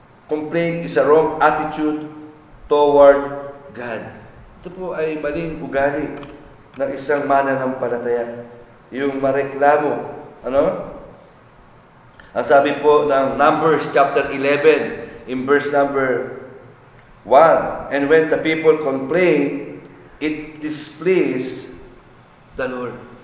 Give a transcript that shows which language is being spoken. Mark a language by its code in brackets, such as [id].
[en] Complain is a wrong attitude toward God. [tl] Ito po ay maling ugali ng isang mananampalataya. Yung mareklamo. Ano? Ang sabi po ng Numbers chapter 11, in verse number 1, [en] and when the people complain, it displeased the Lord.